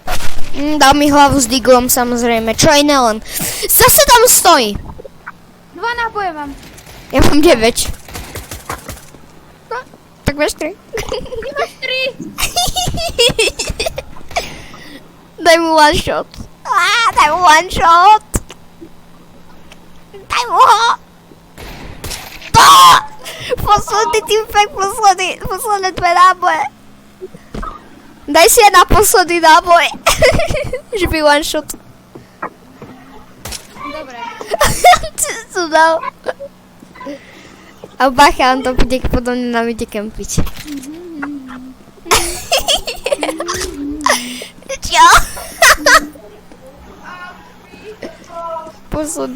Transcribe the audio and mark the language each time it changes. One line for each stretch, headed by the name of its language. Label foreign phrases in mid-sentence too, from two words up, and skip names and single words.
Slovak: Dal mi hlavu s diglom samozrejme, čo aj Nelen. Zase tam stojí. 2 náboje mám. Ja mám 9. No, tak máš 3. Ty máš 3. Daj mu
English: one shot.
Slovak: Daj mu
English: one shot.
Slovak: Daj mu ho. Posledný teamfight, posledné 2 náboje. Daj si ja na posledný náboj. Že by
English: one shot.
Slovak: Dobre. Co to dal? A bacha, on to bude podľa mňa na ide kempiť. Čo? Posledný